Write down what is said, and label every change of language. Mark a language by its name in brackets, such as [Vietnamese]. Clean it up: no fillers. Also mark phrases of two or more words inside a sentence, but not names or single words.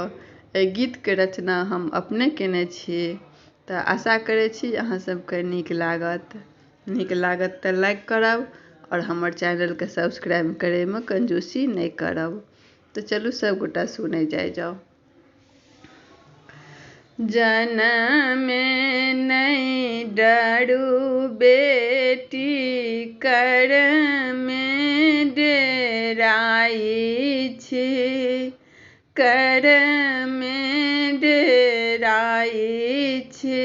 [Maithili] एहि गीत के रचना हम अपने केने छी। तऽ आशा करै छी अहाँ सबके नीक लागत तऽ लाइक करब और हमर चैनल के सब्सक्राइब करे में कंजूसी नहीं करब। तो चलू सब गोटा सुनै जाओ। जनम में नहीं डरू बेटी कर में डेराई छी, कर में डेराई छी।